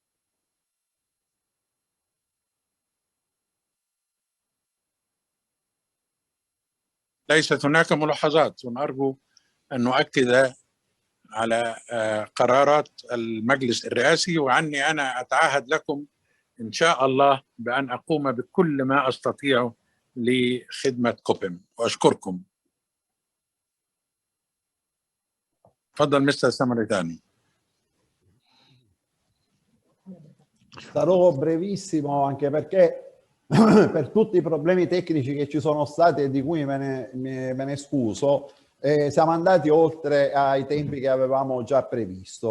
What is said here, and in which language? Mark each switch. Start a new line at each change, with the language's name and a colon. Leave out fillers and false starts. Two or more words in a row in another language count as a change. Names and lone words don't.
Arabic: ليست هناك ملاحظات، ونرجو أن نؤكد على قرارات المجلس الرئاسي. وعني أنا أتعهد لكم إن شاء الله بأن أقوم بكل ما أستطيع لخدمة كوبم، وأشكركم. تفضل مستر ساماريتانو.
Italian: Sarò brevissimo, anche perché per tutti i problemi tecnici che ci sono stati e di cui me ne scuso, siamo andati oltre ai tempi che avevamo già previsto.